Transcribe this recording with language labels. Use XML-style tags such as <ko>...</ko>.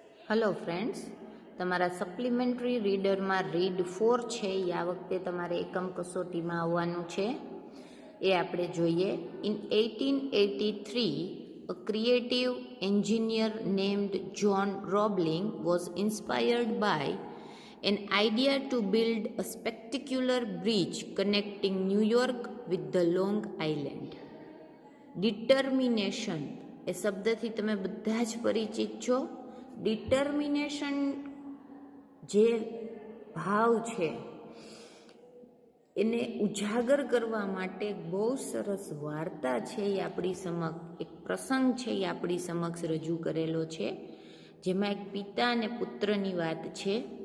<gu>Hello friends, તમારા supplementary રીડરમાં read 4 છે એ આ વખતે તમારે એકમ કસોટીમાં આવવાનું છે. એ આપણે જોઈએ.</gu> <en>In 1883, a creative engineer named John Roebling was inspired by an idea to build a spectacular bridge connecting New York with the Long Island.</en> <gu>Determination એ શબ્દથી તમે બધા જ પરિચિત છો. ડિટર્મિનેશન જે ભાવ છે એને ઉજાગર કરવા માટે બહુ સરસ વાર્તા છે એ આપણી સમક્ષ, એક પ્રસંગ છે એ આપણી સમક્ષ રજૂ કરેલો છે, જેમાં એક પિતા અને પુત્રની વાત છે,</gu>